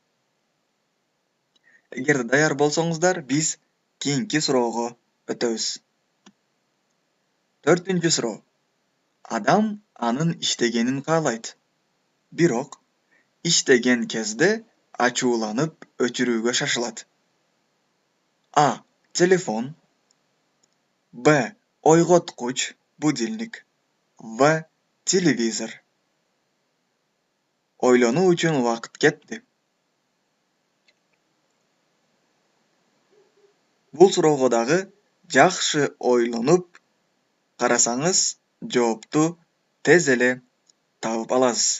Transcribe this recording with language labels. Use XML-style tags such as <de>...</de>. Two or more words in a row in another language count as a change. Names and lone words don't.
<ky>Эгерде даяр болсоңуздар, биз кийинки суроого өтөбүз. Төртүнчү суроо. Адам анын иштегенин каалайт. Бирок иштеген кезде ачууланып өчүрүүгө шашылат. А. Телефон. Б. Ойготкуч, будильник. В. Televizor. Ойлонуу үчүн убакыт кетти. Бул суроого дагы жакшы ойлонуп карасаңыз, жоопту тез эле таап аласыз.</ky>